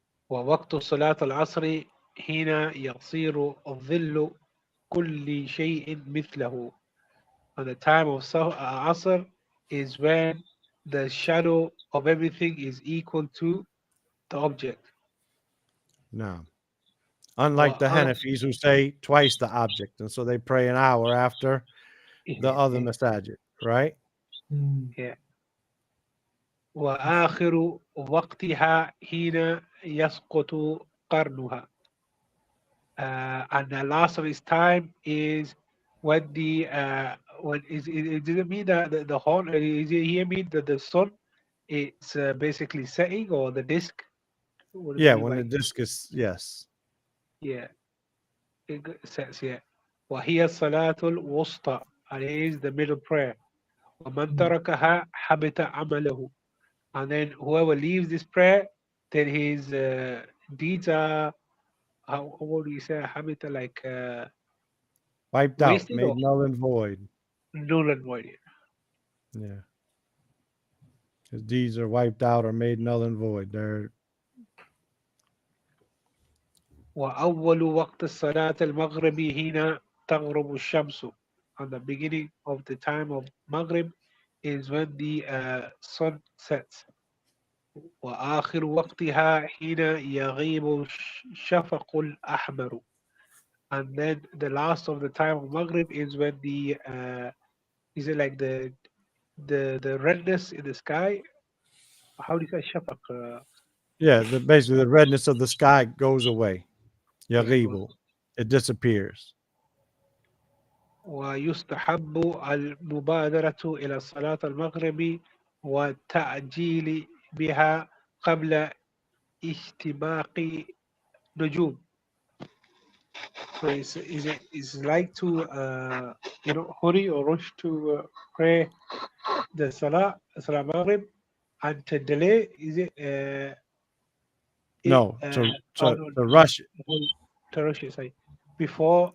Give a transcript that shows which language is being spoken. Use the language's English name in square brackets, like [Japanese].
[Arabic] ووقت صلاة العصر حين يصير الظل كل شيء مثله. [English] And the time of Asr is when the shadow of everything is equal to the object. No. Unlike the Hanafis who say twice the object, and so they pray an hour after the other masajid, right? Yeah. [Arabic] وآخر وقتها حين يسقط قرنها. [English] And the last of its time is when it doesn't mean that the horn. Is it here mean that the sun it's basically setting, or the disk? Yeah, when the disc is, yes. Yeah, it says here. [Arabic] وهي الصلاة الوسطى, [English] and it is the middle prayer. [Arabic] ومن تركها حبط عمله. [English] And then whoever leaves this prayer, then his deeds are, what do you say, habita, like wiped out, made null and void. null and void. Yeah. His deeds are wiped out or made null and void. They're [Arabic] وأول وقت الصلاة المغرب حين تغرب الشمس. [English] On the beginning of the time of Maghrib is when the sun sets. [Arabic] وآخر وقتها حين يغيب الشفق الأحمر. [English] And then the last of the time of Maghrib is when the is it like the redness in the sky? How do you say shafaq? basically the redness of the sky goes away. Yeah, it goes. Yaghibu. It disappears. [Arabic] ويستحب المبادرة إلى صلاة المغرب والتعجيل بها قبل اشتباق نجوم. [English] So it's like to hurry or rush to pray the Salah Maghrib and to delay. Is it No, no, to rush it. to rush it, sorry, before